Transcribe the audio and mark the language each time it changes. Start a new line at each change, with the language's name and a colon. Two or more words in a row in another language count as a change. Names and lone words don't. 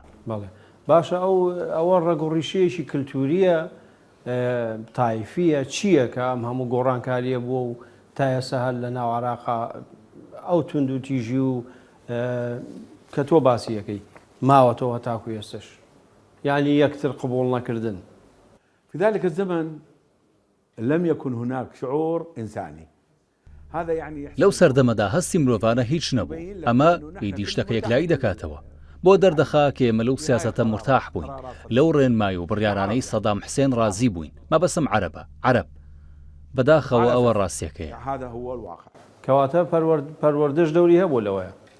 Central Kurdish: باشە ئەوە ڕێگەڕیشەیەکی کللتوریە تایفیە چییە کە ئەم هەموو گۆڕانکاریە بووە و تا ئێستا هەر لە ناو عێراقا ئەو تونند و تیژی و کە تۆ باسیەکەی ماوەتەوە تاکو ئێستش یعنی یەکتر قبول نەکردن.
Arabic: في ذلك الزمن لم يكن هناك شعور إنساني. هذا يعني
Central Kurdish: لەو سەردەمەدا هەستی مرۆڤانە هیچ نەبوو. ئەمە ئیدی شتەکە یەکلایی دەکاتەوە. بۆ دەردەخا کە ئێمە لەو سیاسەتە مرتاح بووین. لەو ڕێنمای و بڕیارانەی سەدام حوسێن ڕازی بووین. مەبەسم عەرەبە. عەرەب بەداخەوە ئەوە ڕاستیەکەیە. کەواتە پەروەردەش دەوری هەبوو لەوەیە.